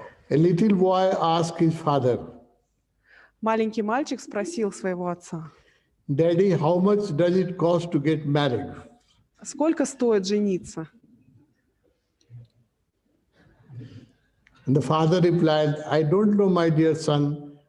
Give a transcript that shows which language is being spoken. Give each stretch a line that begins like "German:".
English: A little boy asked his father,
Russian: Маленький мальчик спросил своего отца:
English: Daddy, how much does it cost to get married?
Russian: Сколько стоит жениться?
English: And the father replied, I don't know, my dear son.